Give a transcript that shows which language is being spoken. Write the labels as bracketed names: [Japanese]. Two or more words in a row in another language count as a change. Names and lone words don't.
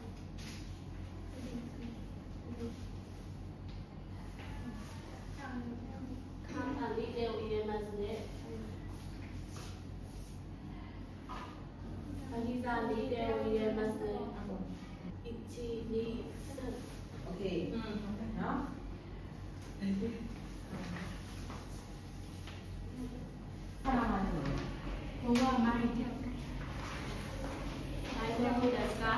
[Japanese] 簡単に手を入れますね。膝に手を入れますね。1、2、3。 [Burmese] OK。နော်ခဏမှနေ [Japanese] ここは前に。大丈夫ですか？